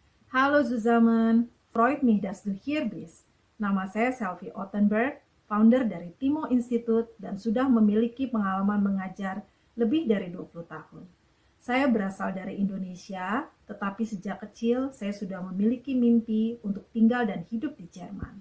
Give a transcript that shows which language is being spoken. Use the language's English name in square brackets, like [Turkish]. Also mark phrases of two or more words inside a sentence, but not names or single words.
[German] Halo zusammen, freut mich, dass du hier bist. [Indonesian] Nama saya Selvi Ottenberg, founder dari Timo Institute dan sudah memiliki pengalaman mengajar lebih dari 20 tahun. Saya berasal dari Indonesia, tetapi sejak kecil saya sudah memiliki mimpi untuk tinggal dan hidup di Jerman.